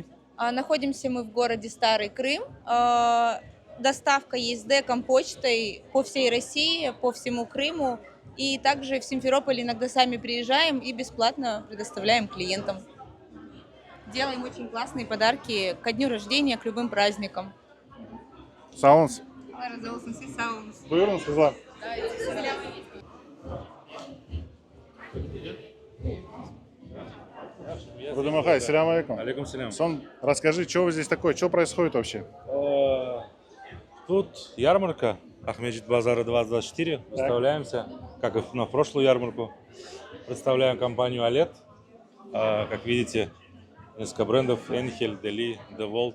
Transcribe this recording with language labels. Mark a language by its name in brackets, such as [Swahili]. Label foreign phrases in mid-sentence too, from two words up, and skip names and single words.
[Russian] Находимся мы в городе Старый Крым. Доставка есть с ДЭКом, почтой по всей России, по всему Крыму. И также в Симферополь иногда сами приезжаем и бесплатно предоставляем клиентам. Делаем очень классные подарки ко дню рождения, к любым праздникам. Саундс. [Crimean Tatar] Buyurun kızlar. Рудымахай, селям алейкум. Алейкум селям. [Russian] Сон, расскажи, что вы здесь такое, что происходит вообще? Тут ярмарка Ахмеджит Базара 2024. Выставляемся, как и на прошлую ярмарку. Представляем компанию Алет. Как видите, несколько брендов: Энхель, Дели, Деволт.